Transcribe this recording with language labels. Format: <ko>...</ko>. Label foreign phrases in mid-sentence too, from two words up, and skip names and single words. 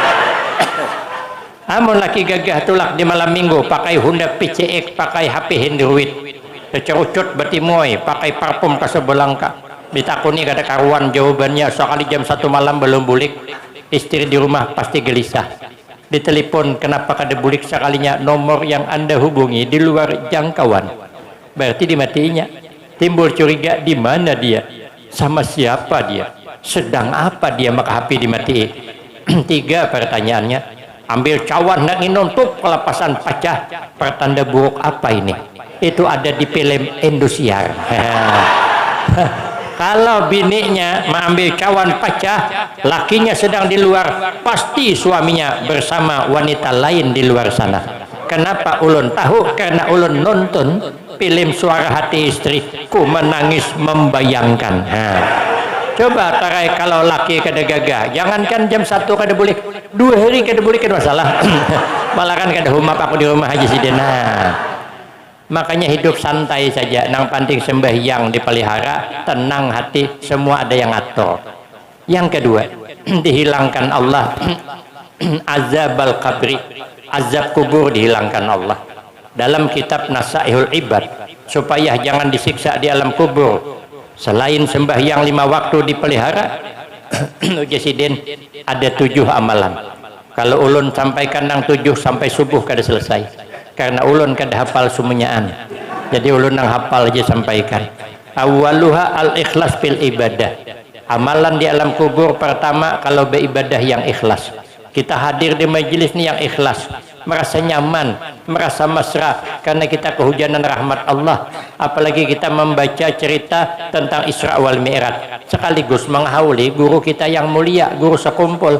<bjn>Amun laki gagah tulak di malam minggu pakai Honda PCX, pakai HP Android, cerucut betimoy, pakai parfum Casablanca. Ditakuni kada karuan jawabannya, sekali jam 1 malam belum bulik, istri di rumah pasti gelisah. Ditelepon kenapa kada bulik,</bjn> <id>sekalinya nomor yang anda hubungi di luar jangkauan, berarti dimatiinya. Timbul curiga, di mana dia, sama siapa dia, sedang apa dia maka HP dimatiin. 3 pertanyaannya, ambil cawan nak minum tuh kelepasan pecah, pertanda buruk apa ini? Itu ada di film Indosiar. Kalau bininya mengambil cawan pecah, lakinya sedang di luar, pasti suaminya bersama wanita lain di luar sana.</id> <bjn>Kenapa ulun tahu?</bjn> <id>Karena ulun nonton film Suara Hati Istri, ku menangis membayangkan.</id> <bjn>Coba tarai kalau laki kada gagah, jangankan jam 1 kada boleh, 2 hari kada boleh kan masalah. Malah kan kada humap aku di rumah Haji Sidena. Makanya hidup santai saja, nang penting sembahyang dipelihara,</bjn> <id>tenang hati, semua ada yang atur. Yang kedua, dihilangkan Allah</id> <ar>عذاب القبر,</ar> <id>azab kubur dihilangkan Allah. Dalam kitab Nasaihul Ibad, supaya jangan disiksa di alam kubur, selain sembahyang 5 waktu dipelihara, Ujasiden ada 7 amalan.</id> <bjn>Kalau ulun sampaikan nang 7 sampai subuh kada selesai. karena ulun kada hafal sumunyaan. Jadi ulun nang hafal aja sampaikan.</bjn> <ar>أولها الإخلاص في العبادة.</ar> <id>Amalan di alam kubur pertama kalau beribadah yang ikhlas. Kita hadir di majelis ini yang ikhlas, merasa nyaman, merasa mesra karena kita kehujanan rahmat Allah. Apalagi kita membaca cerita tentang Isra wal Mi'raj sekaligus menghauli guru kita yang mulia, guru sekumpul.</id>